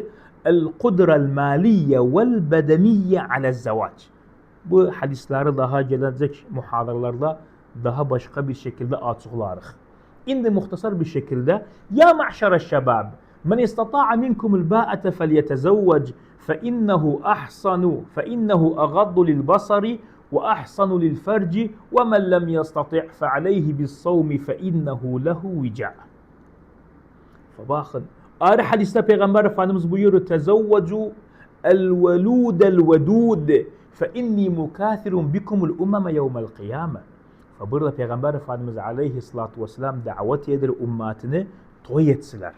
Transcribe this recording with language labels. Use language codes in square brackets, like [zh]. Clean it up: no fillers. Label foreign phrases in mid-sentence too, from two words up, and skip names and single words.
[ar] القدرة المالية والبدنية على الزواج. [az] Bu hadisleri daha gelecek muhadarlarda daha başka bir şekilde açıklarıq. İndi muhtasar bir şekilde [ar] يا معشر الشباب من استطاع منكم الباءة فليتزوج فإنه أحصن فإنه أغض للبصر وأحصن للفرج ومن لم يستطع فعليه بالصوم فإنه له وجاء. [az] Bakın ayrı hadiste Peygamber Efendimiz buyuruyor [ar] تزوجوا الولود الودود فإني مكاثر بكم الأمم يوم القيامة. [az] Burada Peygamber Efendimiz [ar] عليه الصلاة والسلام [az] davet eder ümmetini toy etsiler.